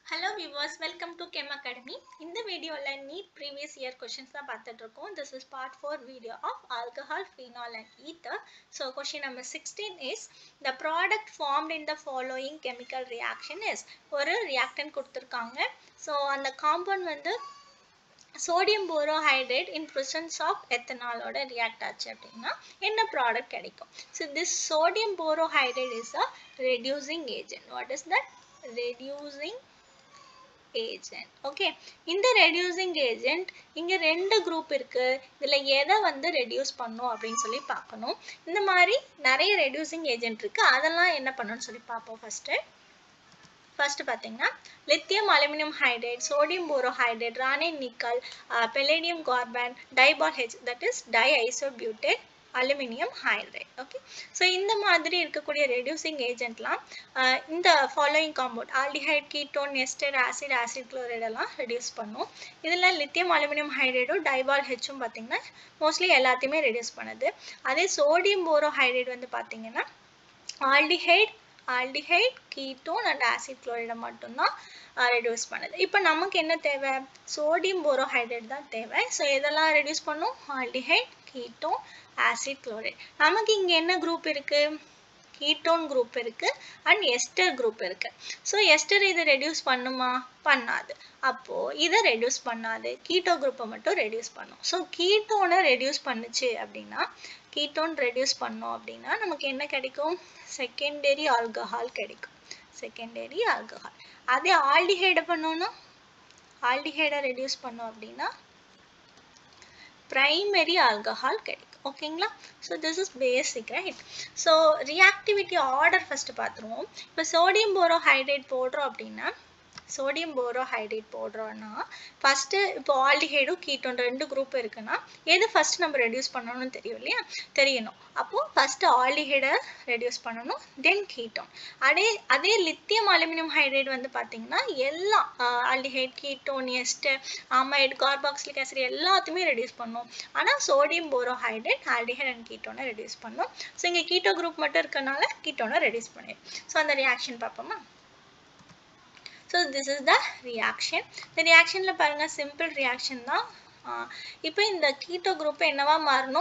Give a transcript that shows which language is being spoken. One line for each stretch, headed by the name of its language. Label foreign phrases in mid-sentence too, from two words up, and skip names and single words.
English: Hello viewers, welcome to Chem Academy. In the video, NEET previous year questions. This is part 4 video of alcohol, phenol and ether. So question number 16 is the product formed in the following chemical reaction is
Tamil: ஒரு reactant கொடுத்திருக்காங்க. So அந்த compound வந்து
English: sodium borohydride in presence of ethanol
Tamil: ஓட react ஆச்சு அப்படின்னா என்ன product கிடைக்கும்?
English: So this sodium borohydride is a reducing agent. What is that? Reducing agent.
Tamil: Okay, இந்த
English: reducing agent
Tamil: இங்க ரெண்டு group இருக்கு. இதுல எதை வந்து reduce பண்ணும் அப்படின்னு சொல்லி பார்க்கணும். இந்த மாதிரி நிறைய
English: reducing agent
Tamil: இருக்கு. அதெல்லாம் என்ன பண்ணணும்னு சொல்லி பார்ப்போம் first பாத்தீங்கன்னா
English: lithium aluminum hydride, sodium borohydride, ranane nickel, palladium carbon, dibol H, that is diisobutane aluminum hydride.
Tamil: Okay, so இந்த மாதிரி இருக்கக்கூடிய
English: reducing agent
Tamil: லாம் இந்த
English: following compound aldehyde, ketone, ester, acid, acid chloride
Tamil: எல்லாம் reduce பண்ணும். இதுல
English: lithium aluminum hydride dibol H
Tamil: பாத்தீங்கன்னா mostly எல்லாத்தையுமே reduce பண்ணுது. அதே
English: sodium borohydride
Tamil: வந்து பாத்தீங்கன்னா
English: aldehyde, ketone and acid chloride
Tamil: மட்டும்தான் reduce பண்ணுது. இப்போ நமக்கு என்ன தேவை?
English: sodium borohydride
Tamil: தான் தேவை. So இதெல்லாம் reduce பண்ணும்
English: aldehyde, ketone, acid chloride.
Tamil: நமக்கு இங்க என்ன group இருக்கு?
English: ketone group
Tamil: இருக்கு
English: and ester group
Tamil: இருக்கு. So ester இதை reduce பண்ணுமா? பண்ணாது. அப்போ இதை reduce பண்ணாது.
English: keto group
Tamil: மட்டும் reduce பண்ணும்.
English: So ketone reduce
Tamil: பண்ணுச்சு அப்படின்னா
English: ketone reduce
Tamil: பண்ணோம் அப்படின்னா நமக்கு என்ன கிடைக்கும்?
English: secondary alcohol கிடைக்கும். secondary alcohol.
Tamil: அதே aldehyde பண்ணோம்னா
English: aldehyde reduce
Tamil: பண்ணோம் அப்படின்னா
English: primary alcohol
Tamil: கிடைக்கும். ஓகேங்களா?
English: So this is basic, right? So reactivity order first பார்த்துருவோம்.
Tamil: இப்போ
English: sodium borohydride
Tamil: போடுறோம் அப்படின்னா
English: sodium borohydride
Tamil: போடுறோம்னா first இப்போ
English: aldehyde ketone
Tamil: ரெண்டு group இருக்குன்னா எது first நம்ம reduce பண்ணணும்னு தெரியும் இல்லையா? தெரியணும். அப்போ
English: first aldehyde reduce
Tamil: பண்ணணும்,
English: then ketone.
Tamil: அதே
English: lithium aluminum hydride
Tamil: வந்து பாத்தீங்கன்னா எல்லா
English: aldehyde, ketone, ester, amide, carboxylic acid
Tamil: எல்லாத்தையுமே reduce பண்ணும். ஆனா
English: sodium borohydride aldehyde and ketone reduce
Tamil: பண்ணும். So இங்க
English: keto group
Tamil: மட்டும் இருக்கனால
English: ketone reduce
Tamil: பண்ணிடும். So அந்த reaction பார்ப்போமா?
English: So this is the reaction. The reaction ல பாருங்க simple reaction தான்.
Tamil: இப்போ இந்த
English: keto group
Tamil: என்னவா மாறணும்?